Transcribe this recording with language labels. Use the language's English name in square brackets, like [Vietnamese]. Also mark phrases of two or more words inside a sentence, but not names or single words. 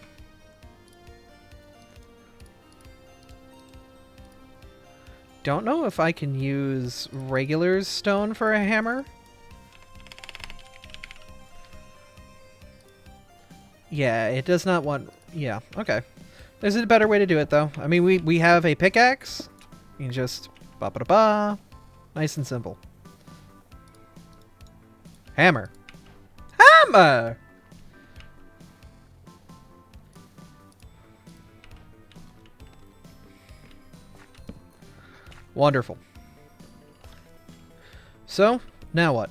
[English] Don't know if I can use regular stone for a hammer. Yeah, it does not want... Yeah, okay. There's a better way to do it, though. I mean, we have a pickaxe. You can just... Ba-ba-da-ba. Nice and simple. Hammer. Hammer! Wonderful. So, now what?